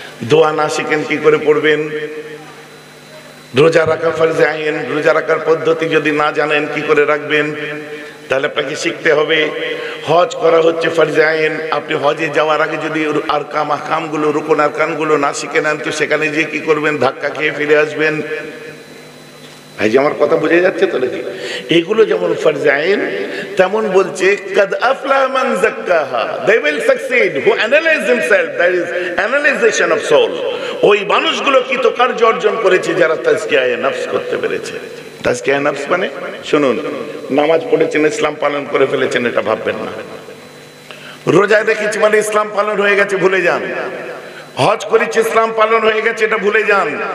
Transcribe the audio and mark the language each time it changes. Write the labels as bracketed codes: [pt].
[bn] দোয়া না শিখেন কি করে পড়বেন? রোজা রাখা ফরজে আইন, রোজা রাখার পদ্ধতি যদি না জানেন কি করে রাখবেন? তাহলে আপনাকে শিখতে হবে। হজ করা হচ্ছে ফরজে আইন, আপনি হজে যাওয়ার আগে যদি আরকাম আহকামগুলো, রুকুন আরকানগুলো না শিখে নেন তো সেখানে গিয়ে কি করবেন? ধাক্কা খেয়ে ফিরে আসবেন। ভাই যে আমার কথা বুঝে যাচ্ছে তো নাকি? এগুলো যেমন ফরজে আইন, তেমন বলছে [ar] কাদ আফলাহা মান যাক্কাহা, [en] they will succeed who analyze themselves, that is analyzation of soul। [bn] ওই মানুষগুলো কৃতকার্য অর্জন করেছে যারা তাজকিয়ায়ে নফস করতে পেরেছে। তাজকিয়ায়ে নফস মানে শুনুন, নামাজ পড়েছেন ইসলাম পালন করে ফেলেছেন এটা ভাববেন না। রোজা রেখেছি মানে ইসলাম পালন হয়ে গেছে ভুলে যান। হজ করেছি ইসলাম পালন হয়ে গেছে এটা ভুলে যান।